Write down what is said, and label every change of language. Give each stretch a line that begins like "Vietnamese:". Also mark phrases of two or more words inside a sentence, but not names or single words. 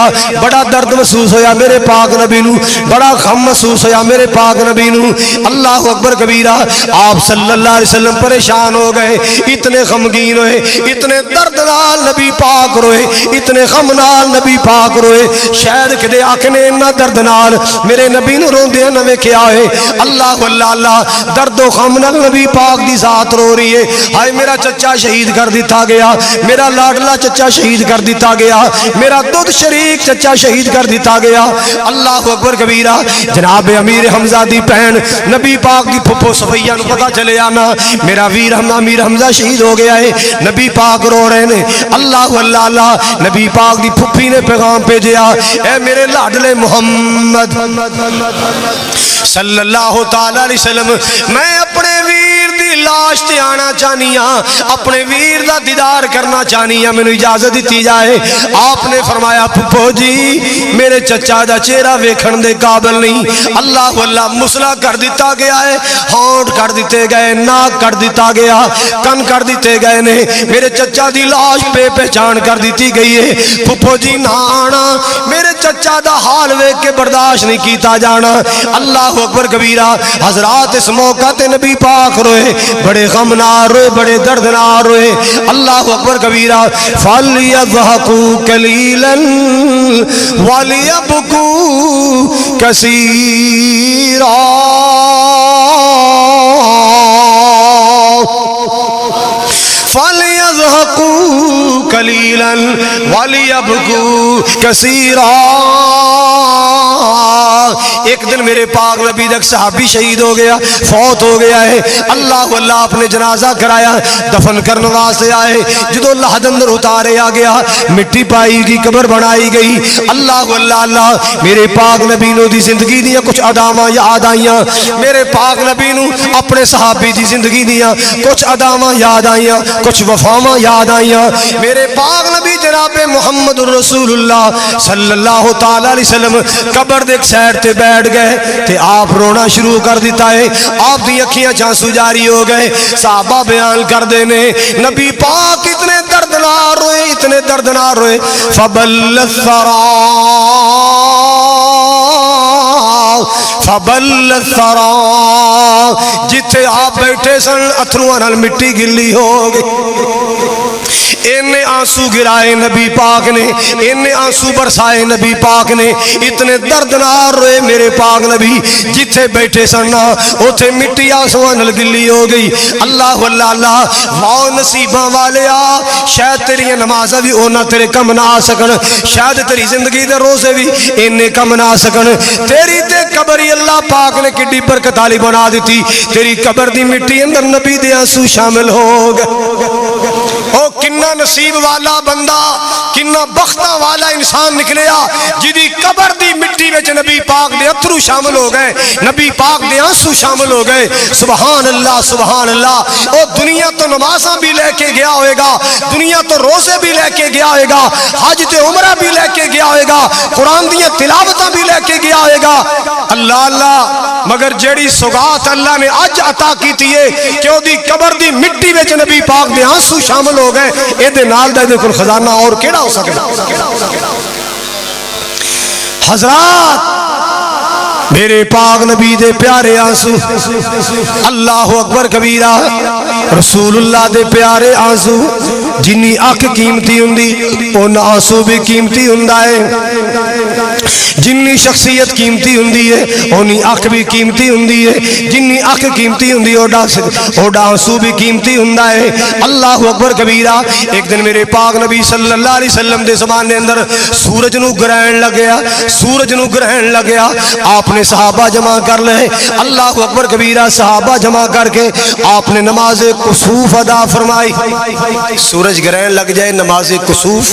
Punjabi: بڑا درد محسوس ہویا میرے پاک نبی نو بڑا غم محسوس ہویا میرے پاک نبی نو
Arabic: اللہ اکبر کبیرہ
Punjabi: آپ
Arabic: صلی اللہ علیہ وسلم
Punjabi: پریشان ہو گئے اتنے غمگین ہوئے اتنے درد نال نبی پاک روئے اتنے غم نال نبی پاک روئے شاید کدے آکھنے انہا درد نال میرے نبی نو رون دیا نوے کیا ہے اللہ اللہ اللہ درد و غم نال نبی پاک دی ذات رو رہی ہے ہائے میرا چچا شہید کر دیتا گیا میرا لاڈلا چچا شہید کر دیتا گیا میرا دودھ شریک چچا شہید کر دیتا گیا
Arabic: اللہ اکبر کبیرہ
Punjabi: جناب امیر حمزہ دی پہن نبی پاک دی پھپو صفیہ نو پتا چلے آنا میرا ویر امیر حمزہ شہید ہو گیا ہے نبی پاک رو رہے نے اللہ اللہ اللہ نبی پاک دی پھپی نے پیغام بھیجیا اے میرے لاڈلے محمد
Arabic: صلی اللہ تعالی علیہ وسلم
Punjabi: میں اپنے ویر دی لاش تے آنا چاہنی ہاں اپنے ویر دا دیدار کرنا چاہنی ہاں میں نے اجازت دیتی جائے آپ نے فرمایا پھپو جی میرے چچا دا چہرہ ویکھن دے قابل نہیں اللہ اللہ مسئلہ کر دیتا گیا ہے ہونٹ کر دیتے گئے ناک کر دیتا گیا کن کر دیتے گئے نے میرے چچا دی لاش پہ پہچان کر دیتی گئی ہے پھپو جی نہ آنا میرے چچا دا حال ویکھ کے برداشت نہیں کیتا جانا
Arabic: اللہ اکبر کبیرہ
Punjabi: حضرات اس موقع تے نبی پاک روئے بڑے غم نار روئے بڑے درد نار روئے
Arabic: اللہ اکبر کبیرہ فَلْيَضْحَكُوا قَلِيلًا وَلْيَبْكُوا كَثِيرًا فَلْيَضْحَكُوا قَلِيلًا وَلْيَبْكُوا كَثِيرًا
Punjabi: ایک دن میرے پاک نبی دا صحابی شہید ہو گیا، فوت ہو گیا ہے، اللہ اللہ اپنے جنازہ کرایا، دفن کرنے واسطے آئے، جدو اللہ اندر اتارے آ گیا، مٹی پائی گئی، قبر بنائی گئی، اللہ اللہ اللہ میرے پاک نبی نو دی زندگی دیا کچھ اداماں یاد آئیاں، میرے پاک نبی نو اپنے صحابی دی زندگی دیا کچھ اداماں یاد آئیاں، کچھ وفاواں یاد آئیاں، میرے پاک نبی جناب محمد
Arabic: رسول اللہ صلی اللہ تعالی علیہ وسلم
Punjabi: قبر دے ایک سائڈ تے بیٹھ گئے تے آپ رونا شروع کر دیتا ہے، آپ دی اکھیاں چانسو جاری ہو گئے، صحابہ بیان کر دینے نبی پاک اتنے دردناک روئے، اتنے دردناک روئے،
Arabic: فبل الثرا فبل الثرا،
Punjabi: جتھے آپ بیٹھے سن اتھرواں نال مٹی گلی ہو گئی، انہیں آنسو گرائے نبی پاک نے، انہیں آنسو برسائے نبی پاک نے، اتنے دردناک روئے میرے پاک نبی، جتھے بیٹھے سننا اتھے مٹی آنسواں نال گلی ہو گئی، اللہ اللہ اللہ واؤ نصیباں والیا، شاید تیری نمازہ بھی اونا تیرے کم نہ آ سکن، شاید تیری زندگی دے روزے بھی انہیں کم نہ آ سکن، تیری تے قبری اللہ پاک نے کڈی برکت والی بنا دیتی، تیری قبر دی مٹی اندر نبی دے آنسو شامل ہو گئے، او کنا نصیب والا بندہ، کنا بختہ والا انسان نکلیا جدی قبر دی مٹی وچ نبی پاک دے اتھرو شامل ہو گئے، نبی پاک دے آنسو شامل ہو گئے،
Arabic: سبحان اللہ سبحان اللہ،
Punjabi: او دنیا تو نمازاں بھی لے کے گیا ہوئے گا، دنیا تو روزے بھی لے کے گیا ہوئے گا، حج تے عمرہ بھی لے کے گیا ہوئے گا، قرآن دیاں تلاوتاں بھی لے کے گیا ہوئے گا، اللہ اللہ، مگر جیڑی سوغات اللہ نے اج عطا کیتی ہے کہ او دی قبر دی مٹی وچ نبی پاک دے آنسو شامل ہو گئے، اے دے نال دے کوئی خزانہ اور کیڑا ہو سکتا؟ حضرات میرے پاک نبی دے پیارے آنسو،
Arabic: اللہ اکبر کبیرہ،
Punjabi: رسول اللہ دے پیارے آنسو، جنی اکھ قیمتی ہوندی ان آنسو بھی قیمتی ہوندا ہے، جنی شخصیت قیمتی ہوندی ہے اونی اکھ بھی قیمتی ہوندی ہے، جنی اکھ قیمتی ہوندی اوڈا آنسو بھی قیمتی ہوندا ہے،
Arabic: اللہ اکبر کبیرہ۔
Punjabi: ایک دن میرے پاک نبی
Arabic: صلی اللہ علیہ وسلم
Punjabi: دے زمانے اندر سورج نو گرہن لگیا، سورج نو گرہن لگیا، آپ نے صحابہ جمع کر لے،
Arabic: اللہ اکبر کبیرہ،
Punjabi: صحابہ جمع کر کے آپ نے نماز کسوف ادا فرمائی، سورج گرہن لگ جائے نماز کسوف